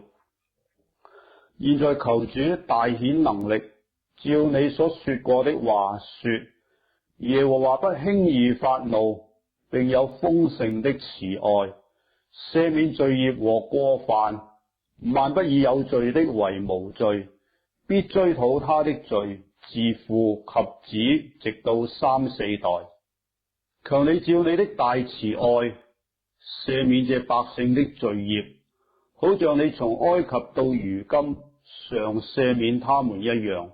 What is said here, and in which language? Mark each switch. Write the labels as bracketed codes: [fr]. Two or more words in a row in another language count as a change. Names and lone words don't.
[zh] 現在求主大顯能力，照你所說過的話說，耶和華不輕易發怒，並有豐盛的慈愛，赦免罪孽和過犯，萬不以有罪的為無罪，必追討他的罪，自父及子，直到三四代。求你照你的大慈愛，赦免這百姓的罪孽，好像你從埃及到如今常赦免他們一樣。